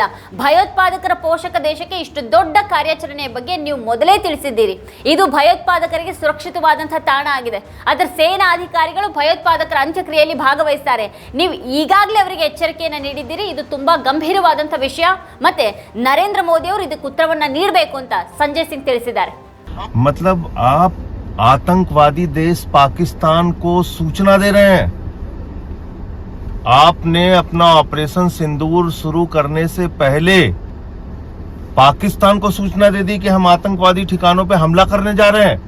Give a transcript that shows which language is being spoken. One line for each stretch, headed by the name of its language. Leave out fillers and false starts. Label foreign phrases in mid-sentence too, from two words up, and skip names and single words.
Kannada: ಭಯೋತ್ಪಾದಕರ ಪೋಷಕ ದೇಶಕ್ಕೆ ಇಷ್ಟು ದೊಡ್ಡ ಕಾರ್ಯಾಚರಣೆಯ ಬಗ್ಗೆ ನೀವು ಮೊದಲೇ ತಿಳಿಸಿದ್ದೀರಿ. ಇದು ಭಯೋತ್ಪಾದಕರಿಗೆ ಸುರಕ್ಷಿತವಾದಂತಹ ತಾಣ ಆಗಿದೆ. ಅದರ ಸೇನಾ ಅಧಿಕಾರಿಗಳು ಭಯೋತ್ಪಾದಕರ ಅಂತ್ಯಕ್ರಿಯೆಯಲ್ಲಿ ಭಾಗವಹಿಸ್ತಾರೆ. ನೀವು ಈಗಾಗಲೇ ಅವರಿಗೆ ಎಚ್ಚರಿಕೆಯನ್ನು ನೀಡಿದ್ದೀರಿ. ಇದು ತುಂಬಾ ಗಂಭೀರವಾದಂತಹ ವಿಷಯ. ಮತ್ತೆ ನರೇಂದ್ರ ಮೋದಿ ಅವರು ಇದಕ್ಕೆ ಉತ್ತರವನ್ನ ನೀಡಬೇಕು ಅಂತ ಸಂಜಯ್ ಸಿಂಗ್ ತಿಳಿಸಿದ್ದಾರೆ.
Hindi: मतलब आप आतंकवादी देश पाकिस्तान को सूचना दे रहे हैं। आपने अपना ऑपरेशन सिंदूर शुरू करने से पहले पाकिस्तान को सूचना दे दी कि हम आतंकवादी ठिकानों पे हमला करने जा रहे हैं।